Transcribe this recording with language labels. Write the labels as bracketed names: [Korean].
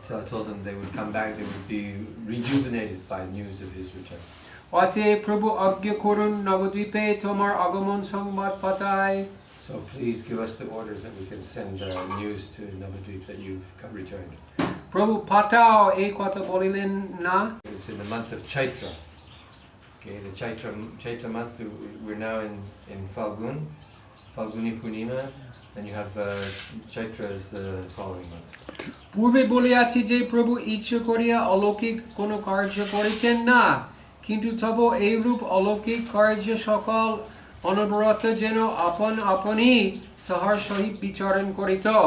[English] Told them they would come back, they would be rejuvenated by news of his return. [Bangla] অতএব প্রভু আজ্ঞা করুন নবদ্বীপে তোমার আগমন সংবাদ পাঠায়। [English] So please give us the orders that we can send news to Navadvip that you've returned. [Bangla] প্রভু পাঠাও এই কথা বলিলেন না। [English] It's in the month of Chaitra. Okay, the Chaitra month. We're now in Falguni Purnima, and you have Chaitra as the following month. [Bangla] পূর্বে বলিয়াছি যে প্রভু ইচ্ছা করিয়া অলৌকিক কোন কার্য করিতেন না, কিন্তু তবু এইরূপ অলৌকিক কার্য সকল অনবরত যেন আপন আপনি তাহার সহিত বিচরণ করিত।